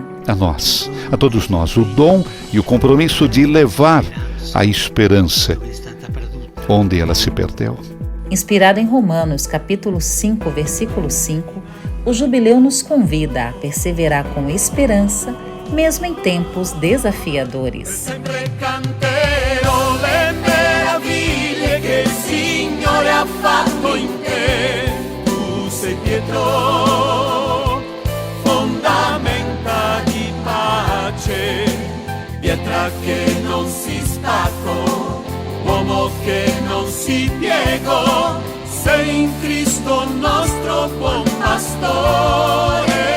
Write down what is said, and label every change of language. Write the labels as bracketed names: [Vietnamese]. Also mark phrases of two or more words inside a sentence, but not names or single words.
[Portuguese] A nós, a todos nós, o dom e o compromisso de levar a esperança onde ela se perdeu. Inspirado em Romanos, capítulo 5, versículo 5, o jubileu nos convida a perseverar com esperança, mesmo em tempos desafiadores. [Italian] Pietra che non si staccò, uomo che non si piegò, sei in Cristo nostro buon pastore.